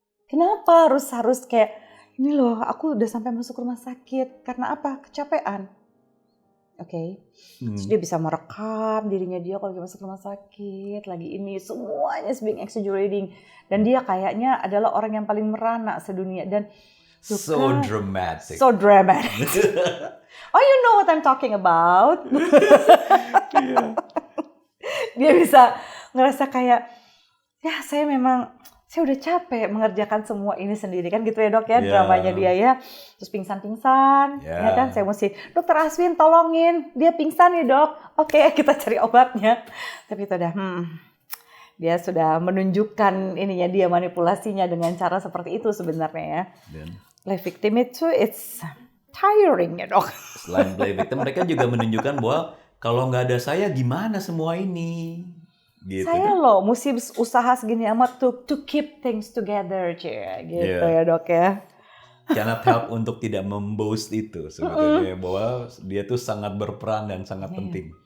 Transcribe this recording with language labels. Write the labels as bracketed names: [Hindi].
[Indonesian] Kenapa harus kayak ini loh? Aku udah sampai masuk rumah sakit karena apa? Kecapean. Oke. Terus dia bisa merekam dirinya dia kalau dia masuk rumah sakit lagi ini, semuanya [English] is being exaggerating, [Indonesian] dan dia kayaknya adalah orang yang paling merana sedunia, dan [English] so dramatic. So dramatic. Oh, you know what I'm talking about. [Indonesian] Dia bisa ngerasa kayak, ya saya udah capek mengerjakan semua ini sendiri kan gitu ya Dok ya, dramanya dia ya. Terus pingsan-pingsan, ya kan, saya mesti, Dokter Aswin tolongin, dia pingsan nih Dok. Oke, kita cari obatnya. Tapi itu udah, dia sudah menunjukkan ininya, dia manipulasinya dengan cara seperti itu sebenarnya ya. Dan play victim itu, [English] it's tiring [Indonesian] ya Dok. Selain play victim, mereka juga menunjukkan bahwa kalau nggak ada saya gimana semua ini. Gitu, saya loh mesti usaha segini amat [English] to keep things together, [Indonesian] gitu ya Dok ya. [English] Cannot help [Indonesian] untuk tidak memboast itu sebetulnya, bahwa dia tuh sangat berperan dan sangat penting.